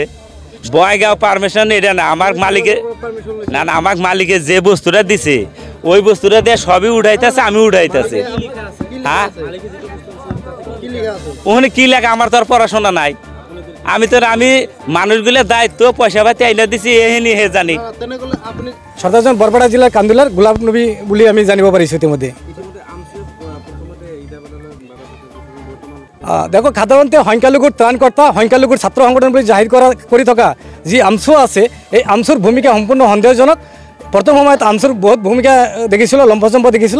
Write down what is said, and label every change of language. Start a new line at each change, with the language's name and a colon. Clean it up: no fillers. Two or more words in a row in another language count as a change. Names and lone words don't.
Bangla: বঙাইগাঁও পারমিশন এটা না, আমার মালিকে না না আমার মালিকে যে বস্তুটা দিছে ওই বস্তুটা দিয়ে সবই উঠাইতেছে, আমি উঠাইতেছি। হ্যাঁ, ওখানে কি লেখা আমার তো আর পড়াশোনা নাই। আমি মানুষগুলোর দায়িত্ব পয়সা পাতি আইনা দিছি, এহেনি হে জানি।
Assamese: সর্দারজন বরপাড়া জেলার কান্দুলার গোলাপ নবী বলে আমি জানিব পাৰিছো ইতিমধ্যে। দেখো, সাধাৰণতে সংখ্যালঘুৰ ত্ৰাণকৰ্তা, সংখ্যালঘুৰ ছাত্ৰ সংগঠন বুলি জাহিৰ কৰি থকা যি আমচু আছে, এই আমচুৰ ভূমিকা সম্পূৰ্ণ সন্দেহজনক। প্ৰথম সময়ত আমচুৰ বহুত ভূমিকা দেখিছিলোঁ, লম্ফচম্প দেখিছিলোঁ।